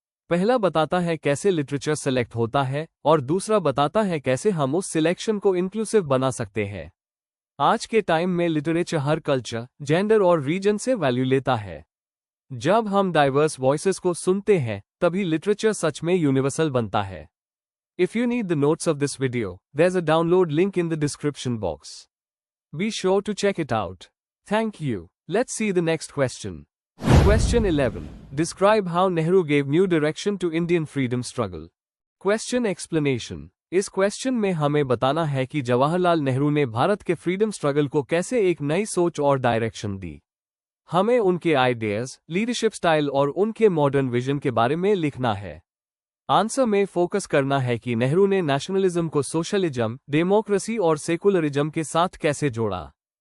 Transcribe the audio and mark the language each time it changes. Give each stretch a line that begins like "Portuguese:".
Hindi: पहला बताता है कैसे लिटरेचर सेलेक्ट होता है और दूसरा बताता है कैसे हम उस सिलेक्शन को इंक्लूसिव बना सकते हैं। आज के टाइम में लिटरेचर हर कल्चर, जेंडर और रीजन से वैल्यू लेता है। जब हम डाइवर्स वॉइसेस को सुनते हैं तभी लिटरेचर सच में यूनिवर्सल बनता है।
English: If you need the notes of this video, there's a download link in the description box. Be sure to check it out. Thank you. Let's see the next question. Question 11. Describe how Nehru gave new direction to Indian freedom struggle. Question explanation.
Hindi: इस question में हमें बताना है कि जवाहरलाल नेहरू ने भारत के freedom struggle को कैसे एक नई सोच और डायरेक्शन दी। हमें उनके आइडियाज, लीडरशिप स्टाइल और उनके मॉडर्न विजन के बारे में लिखना है। आंसर में फोकस करना है कि नेहरू ने नेशनलिज्म को सोशलिज्म, डेमोक्रेसी और सेकुलरिज्म के साथ कैसे जोड़ा।